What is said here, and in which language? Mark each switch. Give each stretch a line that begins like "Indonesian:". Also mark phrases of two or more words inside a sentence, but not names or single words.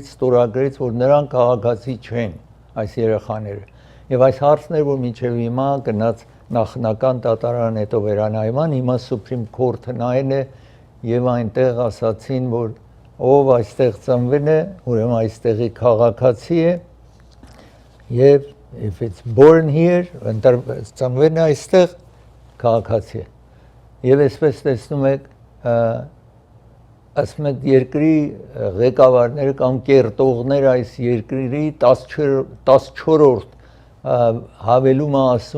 Armenian: ստորագրեց, որ նրանք քաղաքացի չեն, այս երեխաները։ Եվ այս հարցն էր, որ մինչև հիմա գնաց նախնական դատարան, հետո վերանայման, հիմա
English: Supreme Court-
Armenian: ը նայել է եւ այնտեղ ասացին, որ ով այստեղ ծնվել է, ուրեմն այստեղի քաղաքացի է եւ
English: if it's born here,
Armenian: ծնվել է այստեղ քաղաքացի է։ Եվ այսպես տեսնում եք, ասում են երկրի ղեկավարները կամ կերտողները այս երկրի 14-րդ հավելումը ասում